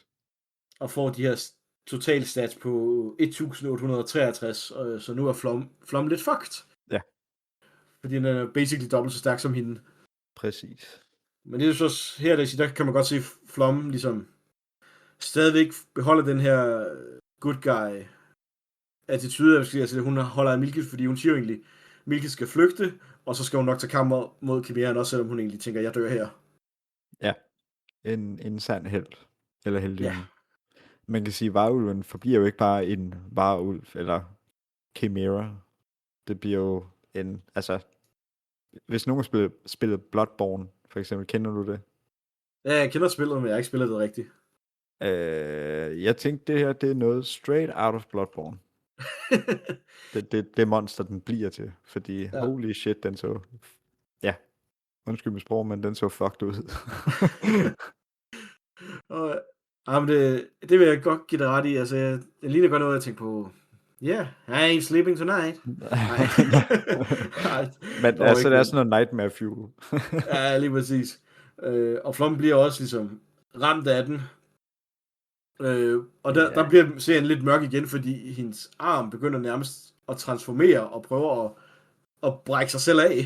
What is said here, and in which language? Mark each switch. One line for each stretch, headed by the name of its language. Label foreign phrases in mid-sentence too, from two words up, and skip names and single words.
Danish: Og får de her
English: total stats
Danish: på 1863, så nu er Flom lidt fucked. Ja. Fordi den er basically dobbelt så stærk som hende. Præcis. Men det er jo så her, der kan man godt se Flom ligesom stadigvæk beholder den her
English: good guy attitude,
Danish: altså hun holder af Milkis, fordi hun siger jo egentlig, Milkis skal flygte, og så skal hun nok tage kamp mod Kimæren, også selvom hun egentlig tænker, jeg dør her. Ja, en sand held, eller heldinde. Ja. Man kan sige, at varulven forbliver jo ikke bare en varulv, eller Chimera. Det bliver jo en, altså, hvis nogen spiller Bloodborne, for eksempel, kender du det? Ja, jeg kender spillet, men jeg har ikke spillet det rigtigt. Jeg tænkte, det her, det er noget
English: straight out of
Danish: Bloodborne. det monster, den bliver til, fordi
English: holy shit,
Danish: den så, undskyld mit sprog, men den så fucked ud. Men det vil jeg godt give dig ret i, altså, jeg ligner godt noget, jeg tænkte på,
English: I ain't sleeping tonight.
Danish: Men altså, det er sådan noget
English: nightmare fuel.
Danish: Ja, lige præcis. Og Flom bliver også ligesom ramt af den. Og der bliver serien lidt mørk igen, fordi hendes arm begynder nærmest at transformere og prøver at brække sig selv af.